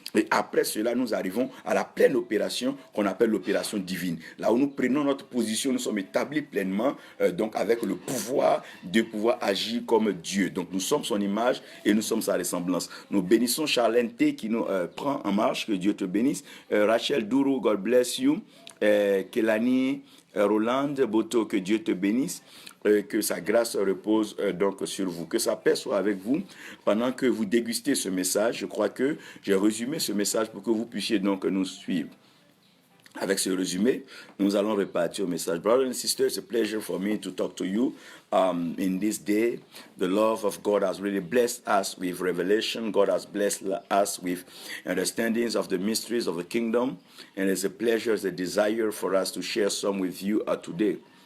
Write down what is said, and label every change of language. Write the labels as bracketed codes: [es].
[fr] Et après cela, nous arrivons à la pleine opération qu'on appelle l'opération divine. Là où nous prenons notre position, nous sommes établis pleinement donc avec le pouvoir de pouvoir agir comme Dieu. Donc nous sommes son image et nous sommes sa ressemblance. Nous bénissons Charlène T qui nous prend en marche, que Dieu te bénisse. [en] Rachel Dourou, God bless you. [fr] Kelani Roland Boto, que Dieu te bénisse. Que sa grâce repose donc sur vous. Que sa paix soit avec vous pendant que vous dégustez ce message. Je crois que j'ai résumé ce message pour que vous puissiez donc nous suivre. Avec ce résumé, nous allons repartir au message. [en] Brothers and sisters, it's a pleasure for me to talk to you in this day. The love of God has really blessed us with revelation. God has blessed us with understandings of the mysteries of the kingdom. And it's a pleasure, it's a desire for us to share some with you today.